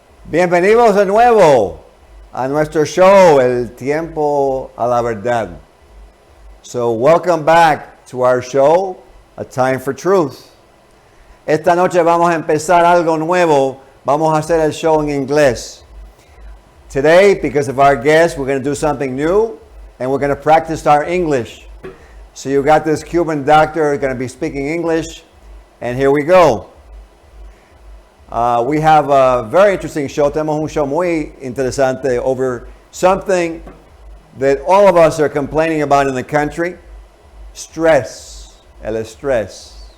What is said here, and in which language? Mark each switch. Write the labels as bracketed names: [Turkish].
[Spanish] Bienvenidos de nuevo a nuestro show, El Tiempo a la Verdad. [English] So welcome back to our show, A Time for Truth. [Spanish] Esta noche vamos a empezar algo nuevo. Vamos a hacer el show en inglés. [English] Today, because of our guest, we're going to do something new, and we're going to practice our English. So you got this Cuban doctor going to be speaking English, and here we go. We have a very interesting show. [Spanish] Tenemos un show muy interesante [English] over something that all of us are complaining about in the country, stress, [Spanish] el estrés.